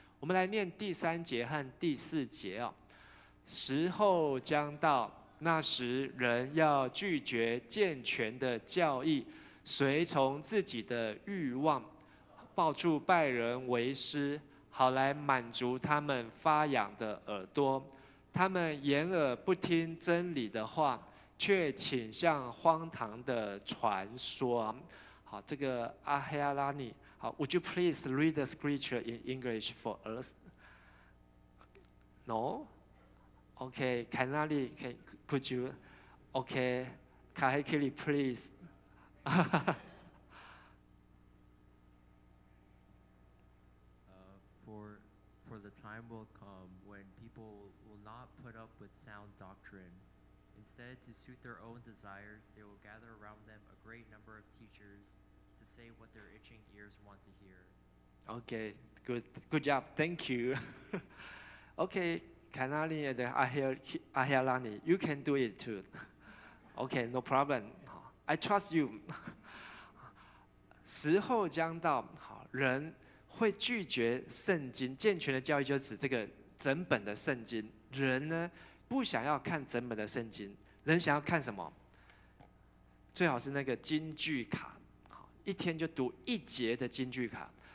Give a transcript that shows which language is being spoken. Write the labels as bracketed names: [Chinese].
[Chinese] 我们来念第3节和第4节哦。时候将到，那时人要拒绝健全的教义，随从自己的欲望，抱住拜人为师，好来满足他们发痒的耳朵。他们掩耳不听真理的话，却倾向荒唐的传说。好，这个阿黑阿拉尼。 [English] 好 ，Would you please read the scripture in English for us? No? Okay, Kanali, could you? Okay, Kahekili, please. For the time will come when people will not put up with sound doctrine. Instead, to suit their own desires, they will gather around them a great number of teachers to say what their itching ears want to hear. Okay, good job, thank you. Okay, Kanali and Ahialani, you can do it too. Okay, no problem. I trust you. [Chinese] 时候将到，好，人会拒绝圣经。健全的教育就指这个整本的圣经。人呢，不想要看整本的圣经，人想要看什么？最好是那个金句卡，一天就读1节的金句卡。